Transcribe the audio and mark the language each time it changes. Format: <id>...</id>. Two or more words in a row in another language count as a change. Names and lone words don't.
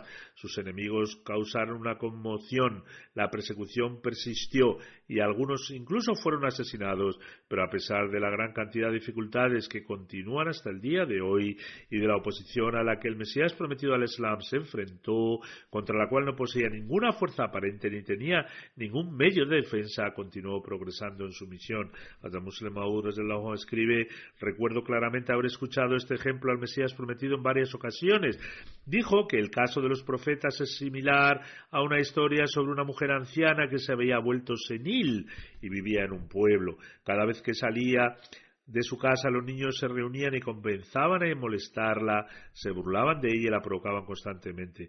<es>Sus enemigos causaron una conmoción, la persecución persistió y algunos incluso fueron asesinados, pero a pesar de la gran cantidad de dificultades que continúan hasta el día de hoy y de la oposición a la que el Mesías prometido al Islam se enfrentó, contra la cual no poseía ninguna fuerza aparente ni tenía ningún medio de defensa, continuó progresando en su misión. Hazrat Muslim Maud</es> <ar>رضي الله عنه</ar> <es>escribe: recuerdo claramente haber escuchado este ejemplo al Mesías prometido en varias ocasiones. Dijo que el caso de los profetas es similar a una historia sobre una mujer anciana que se había vuelto senil y vivía en un pueblo. Cada vez que salía de su casa, los niños se reunían y comenzaban a molestarla, se burlaban de ella y la provocaban constantemente.</es>